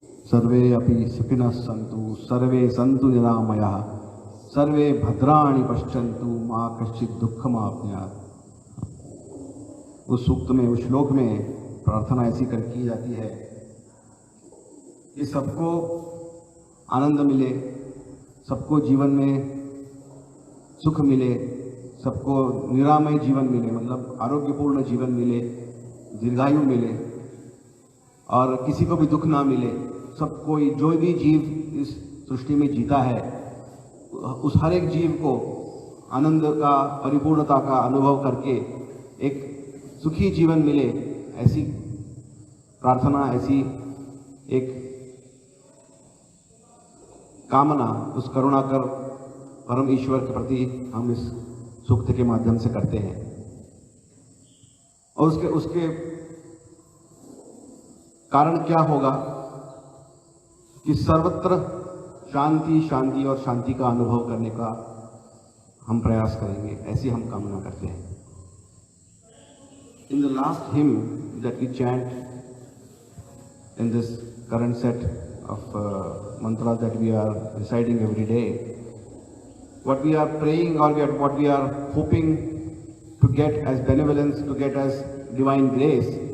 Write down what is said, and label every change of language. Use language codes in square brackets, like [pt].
[sa] सर्वे अपि सुखिनः सन्तु सर्वे सन्तु निरामयाः सर्वे भद्राणि पश्यन्तु मां कश्चित् दुःखमाप्नुयात्। [hi] उस सूक्त में, उस श्लोक में प्रार्थना ऐसी कर की जाती है कि सबको आनंद मिले, सबको जीवन में सुख मिले, सबको निरामय जीवन मिले, मतलब आरोग्यपूर्ण जीवन मिले, दीर्घायु मिले और किसी को भी दुख ना मिले। सब कोई, जो भी जीव इस सृष्टि में जीता है, उस हर एक जीव को आनंद का, परिपूर्णता का अनुभव करके एक सुखी जीवन मिले, ऐसी प्रार्थना, ऐसी एक कामना उस करुणाकर परम ईश्वर के प्रति हम इस सूक्त के माध्यम से करते हैं। और उसके कारण क्या होगा कि सर्वत्र शांति शांति और शांति का अनुभव करने का हम प्रयास करेंगे, ऐसी हम कामना करते हैं। [en] In the last hymn that we chant in this current set of mantras that we are reciting every day, what we are praying or what we are hoping to get as benevolence, to get as divine grace,